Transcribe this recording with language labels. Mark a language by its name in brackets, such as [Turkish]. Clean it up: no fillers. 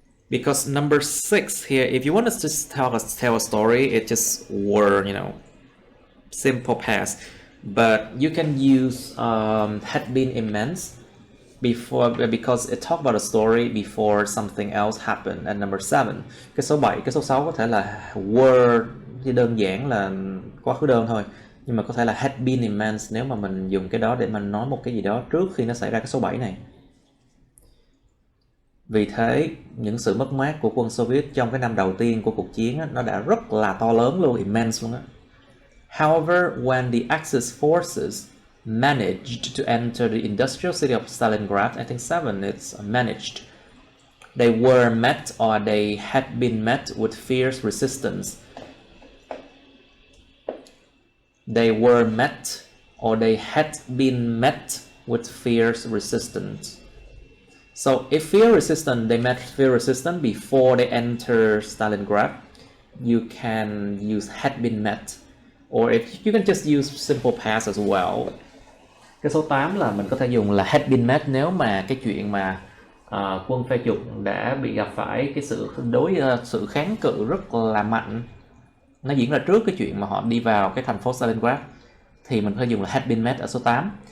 [English] Because number 6 here, if you want us to tell a story, it just were, you know, simple past. But you can use had been immense before, because it talk about a story before something else happened. And number 7, [Vietnamese] cái số 7, cái số 6 có thể là were, thì đơn giản là quá khứ đơn thôi, nhưng mà có thể là [English] had been immense [Vietnamese] nếu mà mình dùng cái đó để mình nói một cái gì đó trước khi nó xảy ra cái số 7 này. Vì thế, những sự mất mát của quân Xô Viết trong cái năm đầu tiên của cuộc chiến á, nó đã rất là to lớn luôn, immense luôn á. [English] However, when the Axis forces managed to enter the industrial city of Stalingrad, I think 7, it's managed. They were met, or they had been met with fierce resistance. They were met, or they had been met with fierce resistance. So if they met fear resistance before they enter Stalingrad, you can use had been met, or if you can just use simple past as well. [Vietnamese] Cái số 8 là mình có thể dùng là [English] had been met [Vietnamese] nếu mà cái chuyện mà quân phe trục đã bị gặp phải cái sự kháng cự rất là mạnh, nó diễn ra trước cái chuyện mà họ đi vào cái thành phố Stalingrad, thì mình có thể dùng là had been met ở số 8.